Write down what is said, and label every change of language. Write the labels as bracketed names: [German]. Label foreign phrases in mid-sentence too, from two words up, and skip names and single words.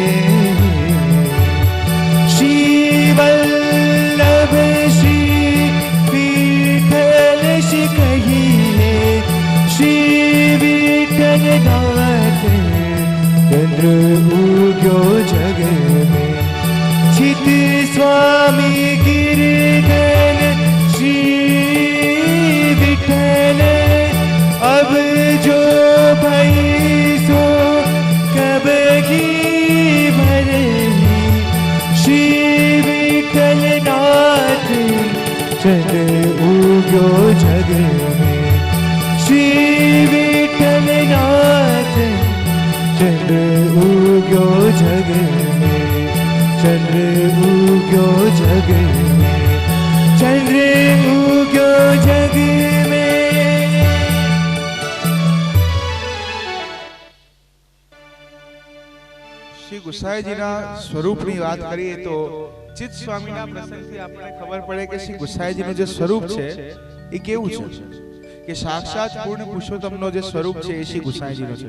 [Gujarati] શ્રી વલ્લભ શ્રી વિઠ્ઠલ શ્રી કહીને, [Braj] श्री विठ्ठलनाथ चंद्र उग्यो जग में, चित स्वामी गिरधन શ્રી વિઠ્ઠલ, अब जो भई सो कब की भरही, श्री विठ्ठलनाथ चंद्र उग्यो जग में, श्री विठ्ठलनाथ चंद्र उग्यो जग में, चंद्र उग्यो जग में, चंद्र उग्यो जग में. [Gujarati] શ્રી ગુસાઈજીના સ્વરૂપની વાત કરીએ તો ચિત્ત સ્વામીના પ્રસંગથી આપણને ખબર પડે કે શ્રી ગુસાઈજીનું જે સ્વરૂપ છે એ કેવું છે કે સાક્ષાત પૂર્ણ પુરુષોત્તમનો જે સ્વરૂપ છે એ શ્રી ગુસાઈજીનો છે.